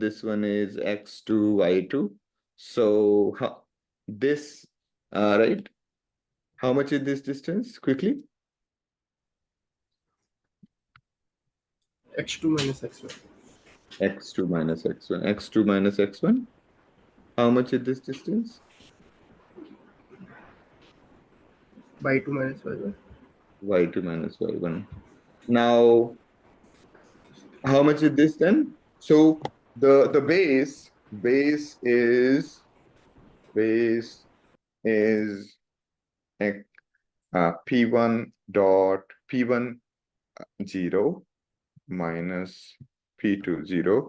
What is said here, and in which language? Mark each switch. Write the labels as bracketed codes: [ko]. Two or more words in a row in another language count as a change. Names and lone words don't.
[en] This one is x2, y2. So this, right? How much is this distance? Quickly. x2 minus x1. x2 minus x1. x2 minus x1. How much is this distance? y2 minus y1. y2 minus y1. Now, how much is this then? So the base is P1 dot P1 0 minus P2 0.